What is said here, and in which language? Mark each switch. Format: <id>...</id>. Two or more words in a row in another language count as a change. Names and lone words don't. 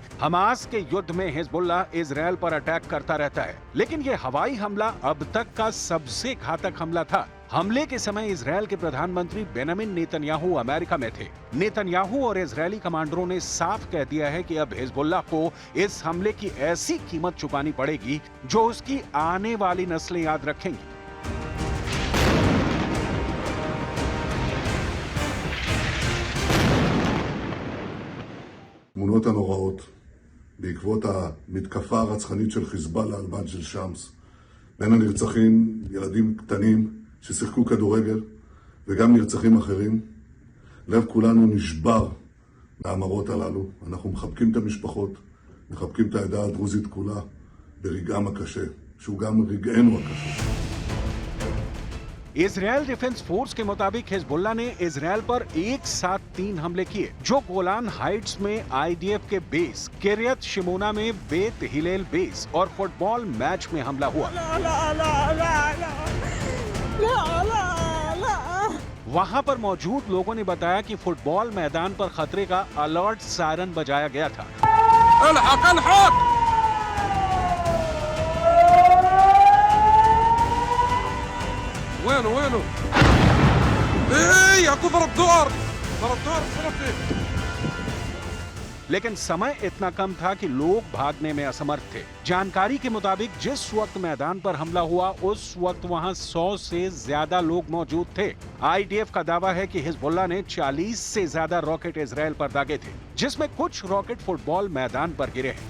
<hi>हमास के युद्ध में हिजबुल्लाह इजरायल पर अटैक करता रहता है, लेकिन यह हवाई हमला अब तक का सबसे घातक हमला था। हमले के समय इजरायल के प्रधानमंत्री बेंजामिन नेतन्याहू अमेरिका में थे। नेतन्याहू और इजरायली कमांडरों ने साफ कह दिया है कि अब हिजबुल्लाह को इस हमले की ऐसी कीमत चुकानी पड़ेगी जो उसकी आने वाली नस्लें याद रखेंगी।</hi> <he>התמונות הנוראות בעקבות המתקפה הרצחנית של חיזבאללה על מג'דל שמס. בין הנרצחים ילדים קטנים ששיחקו כדורגל וגם נרצחים אחרים. לב כולנו נשבר מהמראות הללו. אנחנו מחבקים את המשפחות, מחבקים את העדה הדרוזית כולה ברגעם הקשה, שהוא גם רגענו הקשה.</he> <hi>इजरायल डिफेंस फोर्स के मुताबिक हिजबुल्लाह ने इजरायल पर एक साथ 3 हमले किए, जो गोलान हाइट्स में आईडीएफ के बेस, किरियत शिमोना में बेत हिलेल बेस और</hi> <en>football match</en> <hi>में हमला हुआ। वहां पर मौजूद लोगों ने बताया कि फुटबॉल मैदान पर खतरे का</hi> <en>alert siren</en> <hi>बजाया गया था।</hi> <ar>وينه ايه اكو ضرب دور</ar> <hi>लेकिन समय इतना कम था कि लोग भागने में असमर्थ थे। जानकारी के मुताबिक जिस वक्त मैदान पर हमला हुआ उस वक्त वहां 100 से ज्यादा लोग मौजूद थे। आईडीएफ का दावा है कि हिजबुल्लाह ने 40 से ज्यादा रॉकेट इजरायल पर दागे थे, जिसमें कुछ रॉकेट फुटबॉल मैदान पर गिरे हैं।</hi>